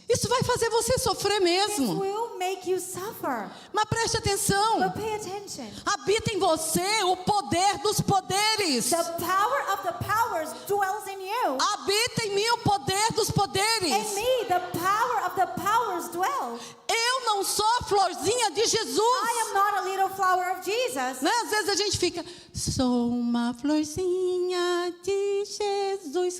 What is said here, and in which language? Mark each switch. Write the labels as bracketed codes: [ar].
[pt] Isso vai fazer você sofrer [en] It [pt] mesmo. [en] will make you suffer. [pt] Mas preste atenção. [en] But pay attention. [pt] Habita em você o poder dos poderes. [en] The power of the powers dwells in you. [pt] Habita em mim o poder dos poderes. [en] In me, the power of the powers dwell. [pt] Eu não sou a florzinha de Jesus. [en] I am not a little flower of Jesus. [pt] Né? Às vezes a gente fica, sou uma florzinha de Jesus.